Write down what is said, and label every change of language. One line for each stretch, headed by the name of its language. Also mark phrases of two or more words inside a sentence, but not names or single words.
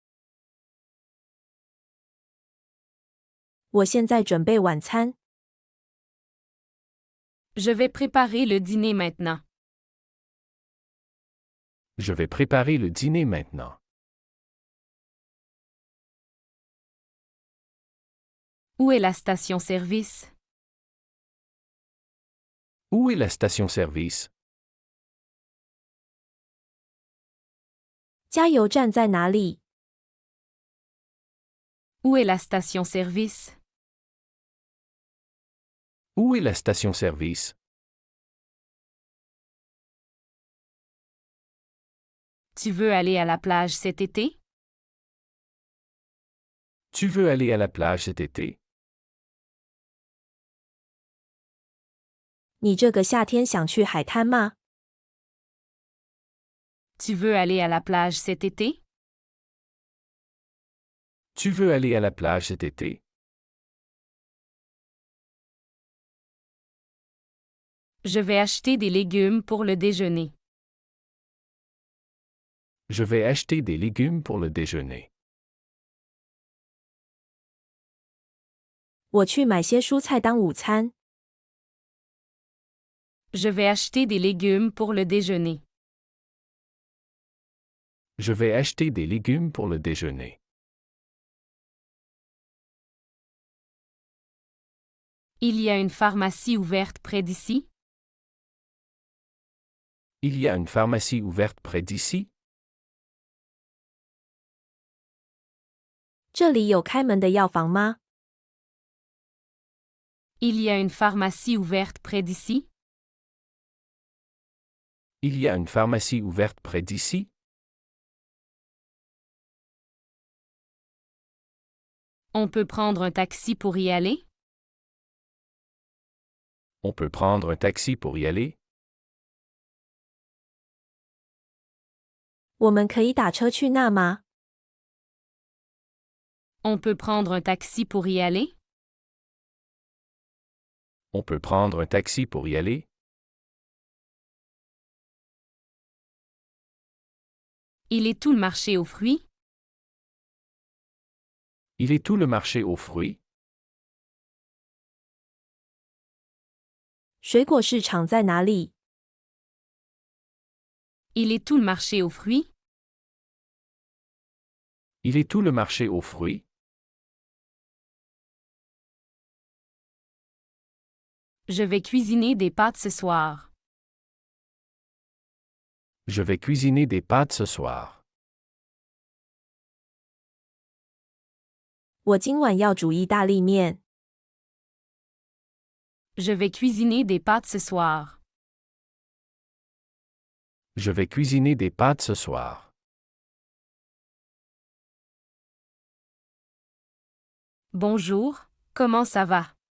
Chinese: 我现在准备晚餐。
French: Je vais préparer le dîner maintenant. Je vais préparer le dîner maintenant. Où est la station-service? Où est la station-service?
Chinese: 加油站在哪里？
French: Où est la station-service? Où est la station-service? Tu veux aller à la plage cet été? Tu veux aller à la plage cet été?
Chinese: 你这个夏天想去海滩吗？
French: Tu veux aller à la plage cet été? Tu veux aller à la plage cet été? Je vais acheter des légumes pour le déjeuner. Je vais acheter des légumes pour le déjeuner.
Chinese: 我去买些蔬菜当午餐。
French: Je vais acheter des légumes pour le déjeuner. Je vais acheter des légumes pour le déjeuner. Il y a une pharmacie ouverte près d'ici? Il y a une pharmacie ouverte près d'ici?
Chinese: 这里有开门的药房吗？
French: Il y a une pharmacie ouverte près d'ici? Il y a une pharmacie ouverte près d'ici? On peut prendre un taxi pour y aller? On peut prendre un taxi pour y aller?
Chinese: 我们可以打车去那吗？
French: On peut prendre un taxi pour y aller? On peut prendre un taxi pour y aller? Il est où le marché aux fruits? Il est où le marché aux fruits?
Chinese: 水果市场在哪里？
French: Il est où le marché aux fruits? Il est où le marché aux fruits? Je vais cuisiner des pâtes ce soir. Je vais cuisiner des pâtes ce soir.
Chinese: 我今晚要煮意大利面。
French: Je vais cuisiner des pâtes ce soir. Je vais cuisiner des pâtes ce soir. Bonjour, comment ça va?